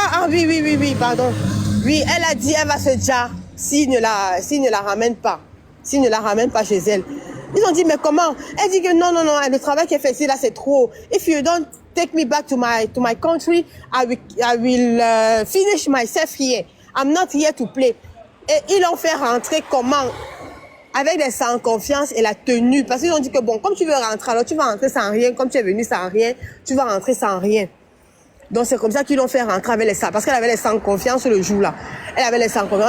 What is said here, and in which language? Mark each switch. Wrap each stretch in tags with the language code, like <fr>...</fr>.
<fr>Oui, pardon. Oui, elle a dit elle va se dire s'ils ne la ramènent pas. S'ils ne la ramènent pas chez elle. Ils ont dit mais comment? Elle dit que non, le travail qu'elle fait ici là c'est trop.</fr> <en>If you don't take me back to my country, I will finish myself here. I'm not here to play.</en> <fr>Et ils l'ont fait rentrer comment? Avec les sans confiance et la tenue. Parce qu'ils ont dit que bon, comme tu veux rentrer, alors tu vas rentrer sans rien. Comme tu es venu sans rien, tu vas rentrer sans rien. Donc c'est comme ça qu'ils l'ont fait rentrer avec les sans. Parce qu'elle avait les sans confiance le jour là. Elle avait les sans confiance.</fr>